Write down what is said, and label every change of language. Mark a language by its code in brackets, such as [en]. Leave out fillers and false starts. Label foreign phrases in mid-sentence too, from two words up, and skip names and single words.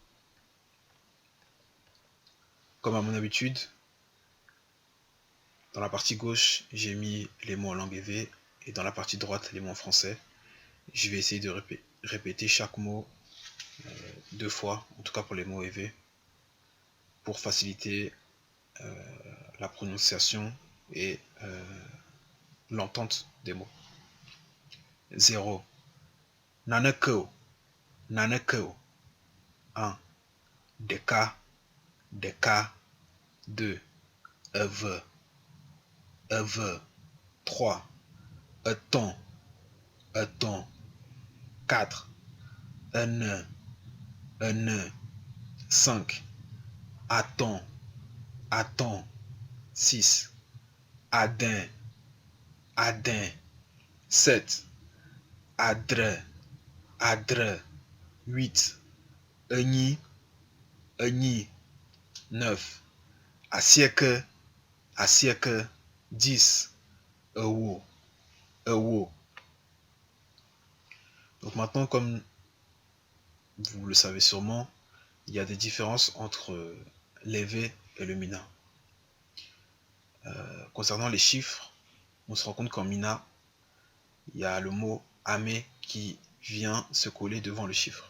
[fr] Comme à mon habitude, dans la partie gauche, j'ai mis les mots en langue EV et dans la partie droite, les mots en français. Je vais essayer de répéter chaque mot 2 fois, en tout cas pour les mots EV, pour faciliter la prononciation et l'entente des mots. 0. [ee] Nanako. Nanako. 1. Deka. Deka. 2. Eve. Eve. 3. Eton. Eton. 4. Ene. Ene. 5. Attends. Attends. 6. Adin. Adin. 7. Adre. Adre. 8. Eni. Eni. 9. Assieke. Assieke. 10. Ewo. Ewo. [fr] Donc maintenant, comme vous le savez sûrement, il y a des différences entre l'EV et le MINA. Concernant les chiffres, on se rend compte qu'en MINA, il y a le mot ame qui vient se coller devant le chiffre.